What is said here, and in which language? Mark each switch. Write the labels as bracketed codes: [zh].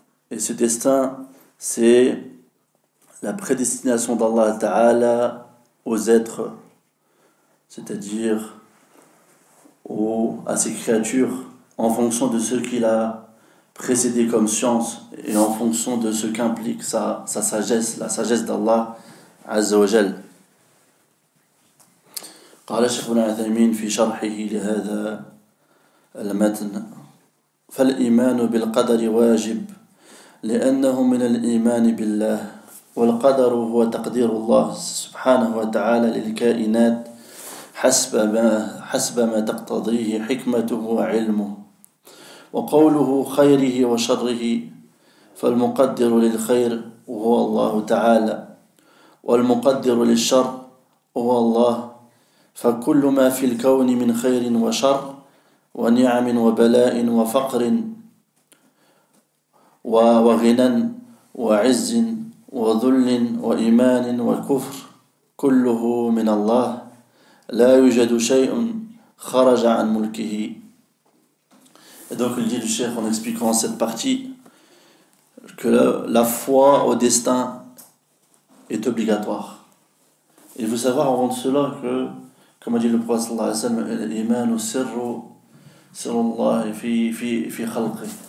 [fr] Et ce destin, c'est la prédestination d'Allah Ta'ala aux êtres, c'est-à-dire à ses créatures, en fonction de ce qu'il a précédé comme science et en fonction de ce qu'implique sa sagesse, la sagesse d'Allah Azza wa Jal. [ar] قال الشيخ ابن عثيمين في شرحه لهذا المتن: فالإيمان بالقدر واجب لأنه من الإيمان بالله، والقدر هو تقدير الله سبحانه وتعالى للكائنات حسب ما تقتضيه حكمته وعلمه. وقوله خيره وشره، فالمقدر للخير هو الله تعالى، والمقدر للشر هو الله. فكل ما في الكون من خير وشر ونعم وبلاء وفقر وغنى وعز وذل وإيمان وكفر كله من الله لا يوجد شيء خرج عن ملكه. [fr] Et donc il dit le cheikh en expliquant cette partie que la foi au destin est obligatoire. Et il faut savoir avant de cela que, comme a dit le prophète sallallahu alayhi wa sallam, [ar] l'imanu sirrullah fi khalqi.